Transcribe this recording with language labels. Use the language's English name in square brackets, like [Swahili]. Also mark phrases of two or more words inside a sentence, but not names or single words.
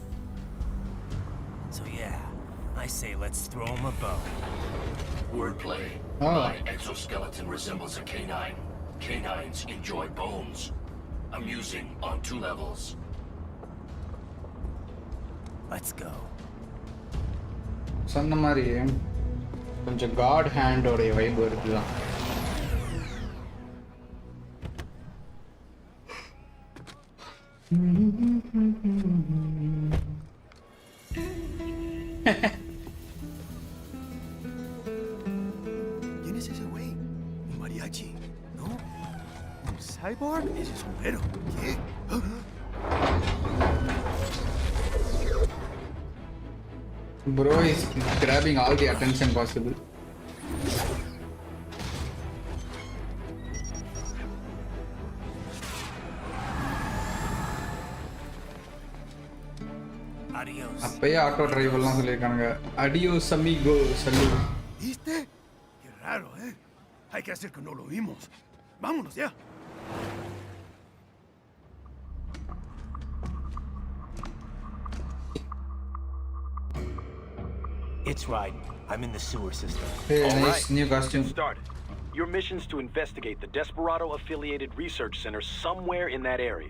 [English] So yeah, I say let's throw him a bone. Wordplay. My exoskeleton resembles a canine. Canines enjoy bones. Amusing on 2 levels. Let's go. [Tamil] சொன்ன மாதிரி கொஞ்சம் காட் ஹேண்டோடைய வைப் இருக்குதான். [Spanish] ¿Quién es ese güey? Un mariachi, ¿no? ¿Un cyborg? Ese sombrero. ¿Qué? [English] Bro is grabbing all the attention possible. Adios. [Tamil] அப்பயே ஆட்டோ டிரைவர்லாம் சொல்லியிருக்கானுங்க. [Spanish] Adios amigo, salud. ¿Viste? Qué raro, ¿eh? Hay que hacer que no lo vimos. Vámonos ya. [English] It's right. I'm in the sewer system. Hey, All nice right, new let's costume. get started. Your mission's to investigate the Desperado-affiliated research center somewhere in that area.